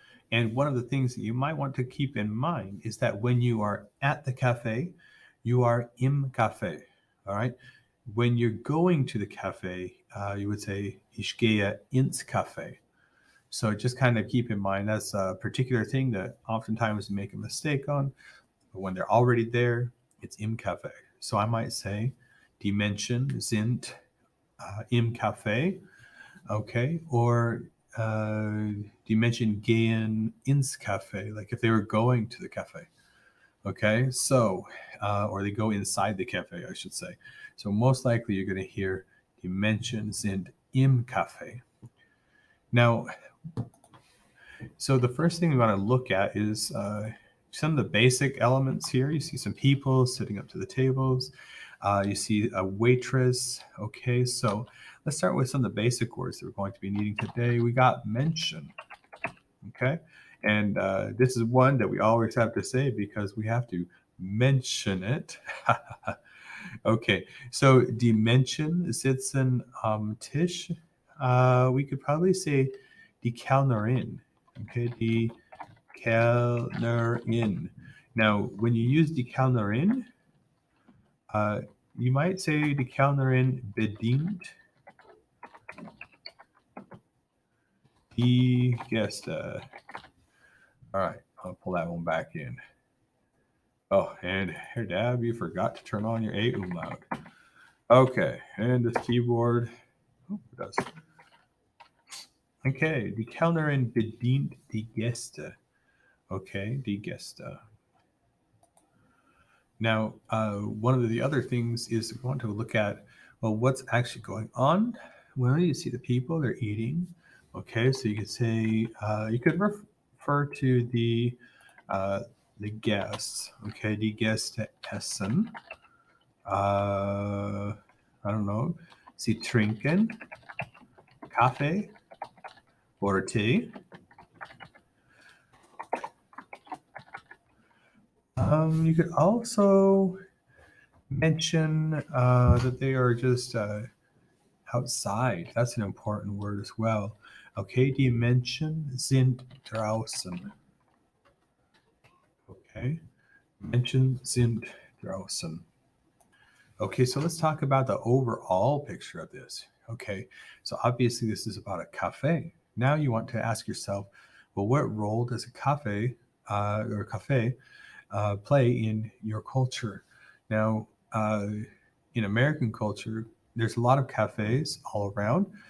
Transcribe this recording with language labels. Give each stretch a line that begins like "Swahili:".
English: And one of the things that you might want to keep in mind is that when you are at the cafe, you are
German: im Café.
English: All right. When you're going to the cafe, you would say
German: ich gehe ins Café.
English: So just kind of keep in mind that's a particular thing that oftentimes we make a mistake on. But when they're already there, it's
German: im Café.
English: So I might say,
German: die Menschen sind im Café.
English: Okay. Or
German: die Menschen gehen ins Café,
English: like if they were going to the cafe. Okay. So, or they go inside the cafe, I should say. So most likely you're going to hear
German: die Menschen sind im Café.
English: Now, so the first thing we want to look at is some of the basic elements here. You see some people sitting up to the tables. You see a waitress. Okay, so let's start with some of the basic words that we're going to be needing today. We got mention. Okay, and this is one that we always have to say because we have to mention it. Okay, so
German: die Menschen sitzen am Tisch.
English: We could probably say
German: die Kellnerin. Okay, die Kellnerin.
English: Now, when you use
German: die Kellnerin,
English: uh, you might say
German: die Kellnerin bedient die Gäste.
English: All right, I'll pull that one back in. Oh, and here, Dab, you forgot to turn on your A umlaut. Okay, and this keyboard. Oh, it does.
German: Okay, die Kellnerin bedient die Gäste. Okay, die Gäste.
English: Now, one of the other things is we want to look at, well, what's actually going on. Well, you see the people, they're eating. Okay, so you could say, you could refer to the guests.
German: Okay, die Gäste essen.
English: I don't know.
German: Sie trinken Kaffee or Tee.
English: You could also mention that they are just outside. That's an important word as well.
German: Okay, die Menschen sind draußen. Okay, Menschen sind draußen.
English: Okay, so let's talk about the overall picture of this. Okay, so obviously this is about a cafe. Now you want to ask yourself, well, what role does a cafe play in your culture? Now, in American culture, there's a lot of cafes all around.